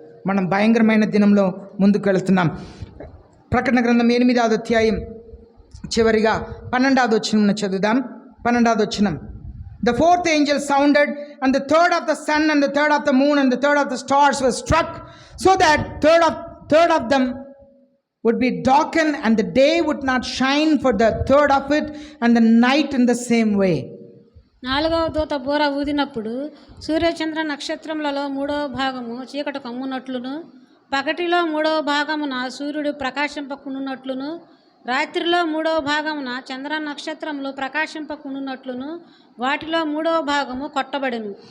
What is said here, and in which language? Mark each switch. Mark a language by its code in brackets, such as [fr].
[te] మనం భయంకరమైన దినంలో ముందుకు వెళుతున్నాం. ప్రకటన గ్రంథం 8వ అధ్యాయం చివరిగా 12వ వచనం చదువుదాం. 12వ వచనం. [en] The fourth angel sounded, and the third of the sun, and the third of the moon, and the third of the stars were struck, so that third of them would be darkened, and the day would not shine for the third of it, and the night in the same way. [te] 4వ దూత బూర ఊదినప్పుడు సూర్యచంద్ర నక్షత్రములలో 3వ భాగము చీకటి కమ్మునట్లును, పగటిలో 3వ భాగమున సూర్యుడు ప్రకాశింపకుండునట్లును, రాత్రిలో 3వ భాగమున చంద్ర నక్షత్రములు ప్రకాశింపకుండునట్లును వాటిలో 3వ భాగము కొట్టబడెను.